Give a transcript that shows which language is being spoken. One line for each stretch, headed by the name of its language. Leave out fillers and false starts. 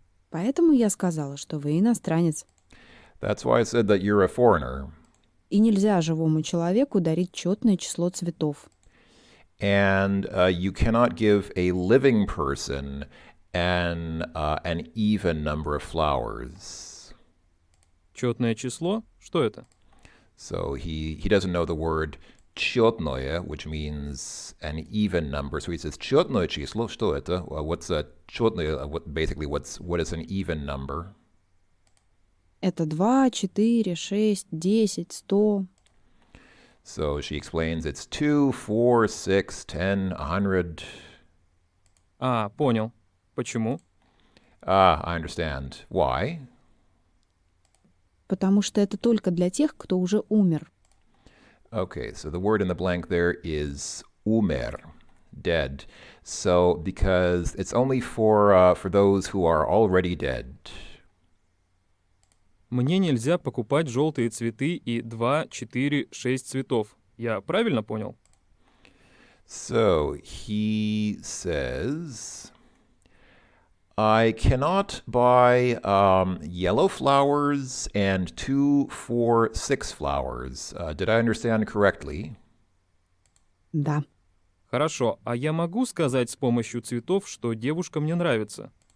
Russian: Поэтому я сказала, что вы иностранец.
English: That's why I said that you're a foreigner.
Russian: И нельзя живому человеку дарить четное число цветов.
English: And you cannot give a living person an even number of flowers.
Russian: Четное число? Что это?
English: So he doesn't know the word четное, which means an even number. So he says
Russian: четное число, что это?
English: What's a четное? What is an even number?
Russian: Это 2, 4, 6, 10, 100.
English: So she explains it's 2, 4, 6, 10, 100.
Russian: А, понял. Почему?
English: Ah, I understand. Why?
Russian: Потому что это только для тех, кто уже умер.
English: Okay, so the word in the blank there is umer, dead. So because it's only for those who are already dead.
Russian: Мне нельзя покупать желтые цветы и 2, 4, 6 цветов. Я правильно понял?
English: So he says, I cannot buy yellow flowers and 2, 4, 6 flowers. Did I understand correctly?
Russian: Да. Хорошо, а я могу сказать с помощью цветов, что девушка мне нравится?